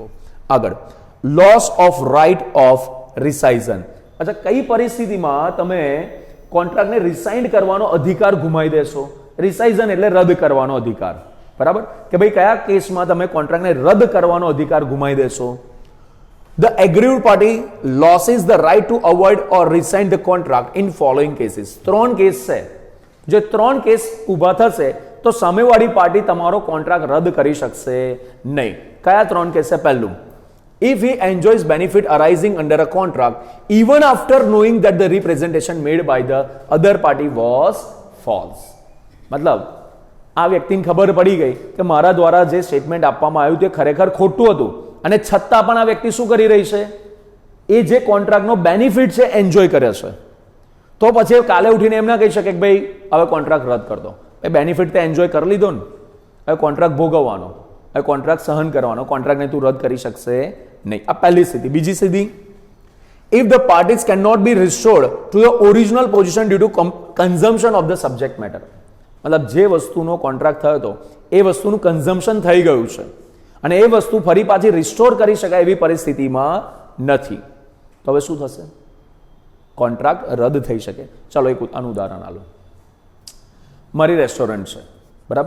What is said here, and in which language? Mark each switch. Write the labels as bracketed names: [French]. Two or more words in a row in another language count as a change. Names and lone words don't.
[English] આગળ, loss of right of rescission. [Gujarati] અચ્છા, કઈ પરિસ્થિતિમાં તમે કોન્ટ્રાક્ટને રિસાઇન્ડ કરવાનો અધિકાર ગુમાવી દેશો? રિસાઇઝન એટલે રદ કરવાનો અધિકાર, બરાબર? કે ભાઈ કયા કેસમાં તમે કોન્ટ્રાક્ટને રદ કરવાનો અધિકાર ગુમાવી દેશો? [English] The aggrieved party loses the right to avoid or rescind the contract in following cases. [Gujarati] 3 કેસ છે. જે 3 કેસ ઊભા થશે તો સામેવાળી પાર્ટી તમારો કોન્ટ્રાક્ટ રદ કરી શકશે નહીં. કયા 3 કેસ છે? પહેલું, [English] if he enjoys benefit arising under a contract even after knowing that the representation made by the other party was false. [Gujarati] મતલબ આ વ્યક્તિને ખબર પડી ગઈ કે મારા દ્વારા જે સ્ટેટમેન્ટ આપવામાં આવ્યું તે ખરેખર ખોટું હતું અને છતાં પણ આ વ્યક્તિ શું કરી રહી છે? એ જે કોન્ટ્રાક્ટનો બેનિફિટ છે એન્જોય કરે છે. તો પછી કાલે ઉઠીને એમ ના કહી શકે કે ભાઈ હવે કોન્ટ્રાક્ટ રદ [Hindi] कर दो. [Gujarati] એ બેનિફિટ તો એન્જોય કરી લીધો ને, હવે કોન્ટ્રાક્ટ ભોગવવાનો, હવે કોન્ટ્રાક્ટ સહન કરવાનો, કોન્ટ્રાક્ટને તું રદ કરી શકશે નહીં. આ પહેલી સ્થિતિ. બીજી સ્થિતિ, [English] if the parties cannot be restored to the original position due to consumption of the subject matter. [Gujarati] મતલબ જે વસ્તુનો કોન્ટ્રાક્ટ થયો હતો એ વસ્તુનું કન્ઝમ્પશન થઈ ગયું છે અને એ વસ્તુ ફરી પાછી રિસ્ટોર કરી શકાય એવી પરિસ્થિતિમાં નથી, તો હવે શું થશે? કોન્ટ્રાક્ટ રદ થઈ શકે. ચાલો એક આનું ઉદાહરણ આલો. મારી રેસ્ટોરન્ટ છે, બરાબર?